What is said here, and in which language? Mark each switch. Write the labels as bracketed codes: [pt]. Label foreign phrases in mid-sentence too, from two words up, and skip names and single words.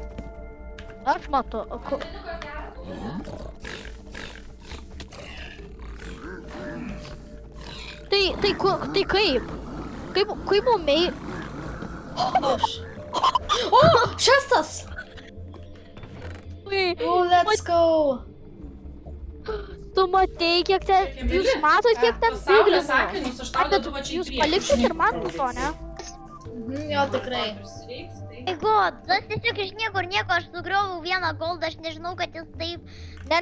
[lt] Aš matau. Tai kaip? Kaip mumiai? Aš. O, šestas! [en] Oh, let's go. [lt] Tu matei, kiek ten... Jūs matot, kiek ten Saulės piglinų? akinius, aš tau Bet dedu va čia į jūs priekį. paliksit ir man po to, ne? Jo, tikrai. Prisireiks, tai- [en] My god, [lt] tas tiesiog iš niekur nieko, aš sugrioviau vieną goldą, aš nežinau, kad jis taip... Ne.